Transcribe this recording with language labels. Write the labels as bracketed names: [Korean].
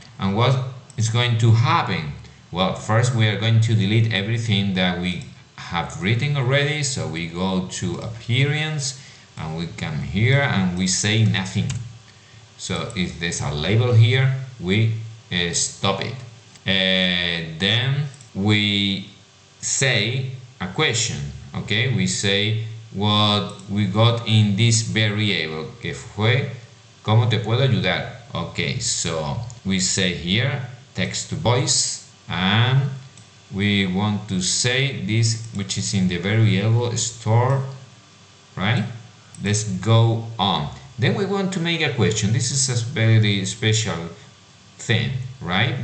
[English] And what is going to happen? Well, first we are going to delete everything that we have written already, so we go to appearance and we come here and we say nothing. So if there's a label here, we stop it. Then we say a question, okay? We say what we got in this variable, [Spanish] que fue ¿Cómo te puedo ayudar? [English] Okay, so we say here text to voice, and we want to say this, which is in the variable store, right? Let's go on. Then we want to make a question. This is a very special thing, right?